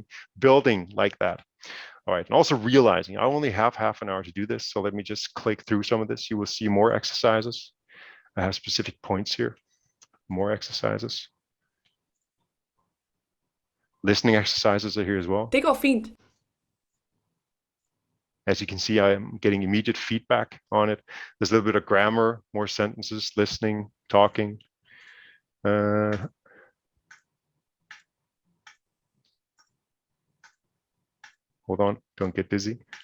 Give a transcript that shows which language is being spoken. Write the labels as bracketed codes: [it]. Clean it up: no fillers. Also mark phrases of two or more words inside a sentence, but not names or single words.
[en] Building like that. All right, and also realizing I only have half an hour to do this, so let me just click through some of this. You will see more exercises. I have specific points here, more exercises. Listening exercises are here as well. [da] Det går fint. [en] As you can see, I am getting immediate feedback on it. There's a little bit of grammar, more sentences, listening, talking. Hold on, don't get busy.